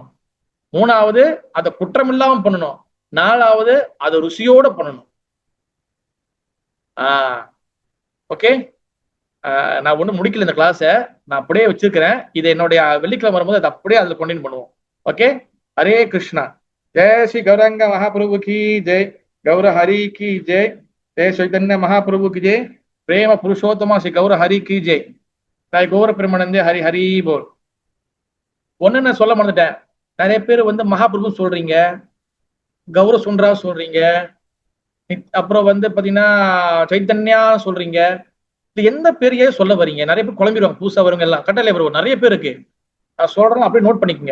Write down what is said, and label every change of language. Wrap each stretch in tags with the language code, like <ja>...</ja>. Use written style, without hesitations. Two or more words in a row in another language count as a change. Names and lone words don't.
<ta>மூணாவது அதை குற்றம் இல்லாம பண்ணணும். நாலாவது அதை ருசியோட பண்ணணும். ஓகே, நான் ஒன்றும் முடிக்கல இந்த கிளாஸ, நான் அப்படியே வச்சிருக்கிறேன். இதை என்னுடைய வெள்ளிக்கிழமை வரும்போது அதை அப்படியே அதில் கண்டினியூ பண்ணுவோம். ஓகே, ஹரே கிருஷ்ணா.</ta> <hi>जय श्री गौरंग महाप्रभु की जय, गौर हरि की जय, जय चैतन्य महाप्रभु की जय, प्रेम पुरुषोत्तम श्री गौर हरि की जय, जय गौर प्रेमानंदे हरि हरि बोल.</hi> <ta>ஒன்னு நான் சொல்ல மறந்துட்டேன். நிறைய பேர் வந்து மகாபிரபு சொல்றீங்க, கௌர சுண்டரா சொல்றீங்க, அப்புறம் வந்து பாத்தீங்கன்னா சைத்தன்யா சொல்றீங்க. இது எந்த பேரையே சொல்ல வரீங்க? நிறைய பேர் குழம்பிடுவாங்க, புதுசா வருங்க எல்லாம் கட்டளை வருவோம். நிறைய பேர் இருக்கு, நான் சொல்றேன், அப்படியே நோட் பண்ணிக்கோங்க.</ta>